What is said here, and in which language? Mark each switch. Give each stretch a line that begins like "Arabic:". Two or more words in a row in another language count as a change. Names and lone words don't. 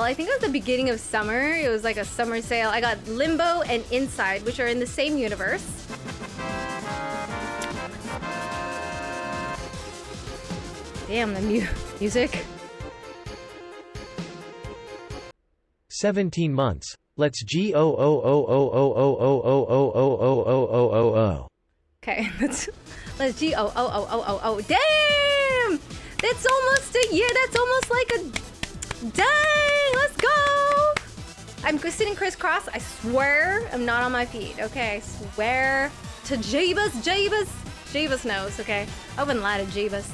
English: I think it was the beginning of summer. It was like a summer sale. I got Limbo and Inside, which are in the same universe. Damn, the music. 17 months. Let's G-O-O-O-O-O-O-O-O-O-O-O-O-O-O. Okay, let's G-O-O-O-O-O-O. Damn! That's almost a year. That's almost like a... Dang! Let's go! I'm sitting crisscross. I swear I'm not on my feet. Okay, I swear to Jeebus knows, okay? I wouldn't lie to Jeebus.